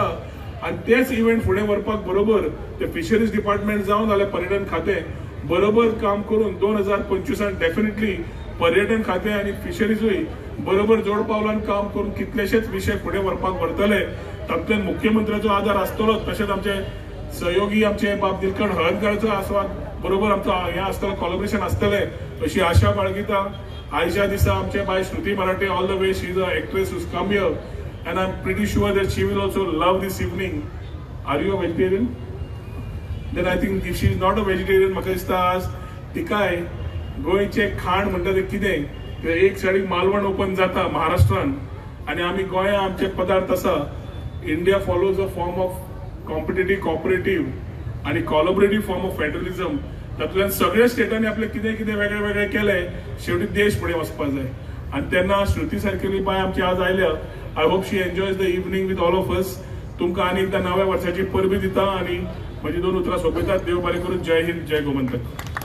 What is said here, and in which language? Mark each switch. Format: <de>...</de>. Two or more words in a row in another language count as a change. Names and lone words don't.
<kok>आणि तेच इव्हेंट फुडें व्हरपाक बरोबर ते</kok> <en>fisheries department</en> <kok>जावन जाल्यार पर्यटन खातें बरोबर काम करून 2025 डेफिनेटली पर्यटन खातें आणि फिशरीजूय बरोबर जोड पावलान काम करून कितलेशेच विषय फुडें व्हरपाक व्हरतले. तातूंत मुख्यमंत्र्याचो आदार आसतलोच, तशेंच आमचे सहयोगी आमचे बाब दिलखड हळदकरचो आस्वाद बरोबर आमचो हें आसतलें, कोलॅबोरेशन आसतलें अशी आशा बाळगिता. आयच्या दिसा आमचे बाय</kok> <en>श्रुती मराठे all the way, she is a actress who's come here and I'm pretty sure that she will also love this evening. Are you a vegetarian? Then I think if she is not a vegetarian,</en> <kok>म्हाका दिसता आज तिकाय गोंयचे खाण म्हणटा ते कितें, एक सायडीक मालवण ओपन जाता महाराष्ट्रान आणि आमी गोंया आमचे पदार्थ आसा.</kok> <en>India follows a form of competitive, cooperative आणि collaborative form of federalism.</en> <kok>तातूंतल्यान सगळ्या स्टेटांनी आपले कितें कितें वेगळे वेगळे केले, शेवटी देश फुडें वचपाक जाय. आणि तेन्ना श्रुती सारकेली बाय आमची आज आयल्या.</kok> <en>I hope she enjoys the evening with all of us.</en> <kok>तुमकां आनी एकदा नव्या वर्साची परबी दिता आणि म्हजी 2 उतरां सोंपयतात. देव बरें करूं. जय हिंद, जय गोमंतक.</kok>